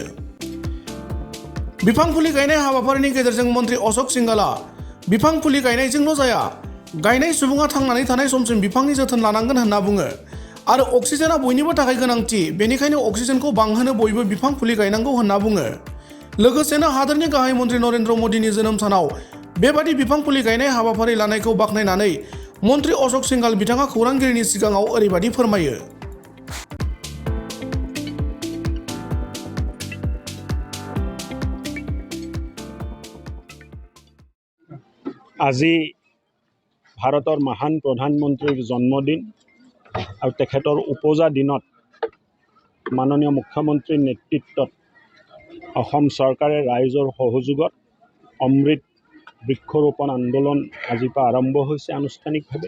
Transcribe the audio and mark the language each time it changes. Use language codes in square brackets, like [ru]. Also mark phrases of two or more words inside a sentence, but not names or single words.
[brx] बिफां फुलि गायनाय हाबाफारिनि गेजेरजों मन्त्रि अशोक सिंघालआ बिफां फुलि गायनायजोंल' जाया, गायनाय सुबुङा थांनानै थानाय समसिम बिफांनि जोथोन लानांगोन होनना बुङो आरो अक्सिजेना बयनिबो थाखाय गोनांथि, बेनिखायनो अक्सिजेनखौ बांहोनो बयबो बिफां फुलि गायनांगौ होनना बुङो। लोगोसेनो हादोरनि गाहाय मन्त्रि नरेन्द्र मदिनि जोनोम सानाव बेबादि बिफां फुलि गायनाय हाबाफारि लानायखौ बाख्नायनानै मन्त्रि अशोक सिंघाल बिथाङा खौरांगिरिनि सिगाङाव ओरैबादि फोरमायो। [as] আজি ভাৰতৰ মহান প্ৰধানমন্ত্ৰীৰ জন্মদিন আৰু তেখেতৰ উপজা দিনত মাননীয় মুখ্যমন্ত্ৰীৰ নেতৃত্বত অসম চৰকাৰে ৰাইজৰ সহযোগত অমৃত বৃক্ষৰোপণ আন্দোলন আজিৰ পৰা আৰম্ভ হৈছে আনুষ্ঠানিকভাৱে।